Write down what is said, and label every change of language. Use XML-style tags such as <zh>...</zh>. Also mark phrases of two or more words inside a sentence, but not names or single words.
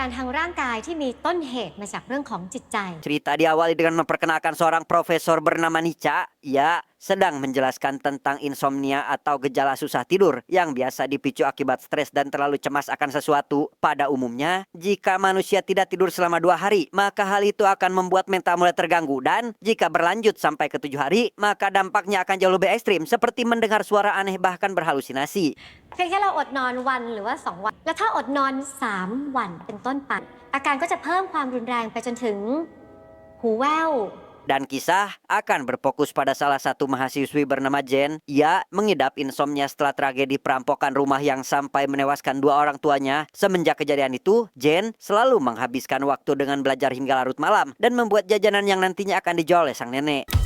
<th>การทางร่างกายที่มีต้นเหตุมาจากเรื่องของจิตใจ</th> <id>Cerita diawali dengan memperkenalkan seorang profesor bernama Nica. Ia sedang menjelaskan tentang insomnia atau gejala susah tidur yang biasa dipicu akibat stres dan terlalu cemas akan sesuatu. Pada umumnya, jika manusia tidak tidur selama 2 hari, maka hal itu akan membuat mental mulai terganggu. Dan jika berlanjut sampai ke 7 hari, maka dampaknya akan jauh lebih ekstrim, seperti mendengar suara aneh bahkan berhalusinasi.</id> <th>เพียงแค่เราอดนอนวันหรือว่า2 วันแล้วถ้าอดนอน3 วันเป็นต้นไปอาการก็จะเพิ่มความรุนแรงไปจนถึงหูแว่ว</th> <id>Dan kisah akan berfokus pada salah satu mahasiswi bernama Jen. Ia mengidap insomnia setelah tragedi perampokan rumah yang sampai menewaskan 2 orang tuanya. Semenjak kejadian itu, Jen selalu menghabiskan waktu dengan belajar hingga larut malam dan membuat jajanan yang nantinya akan dijual oleh sang nenek.</id>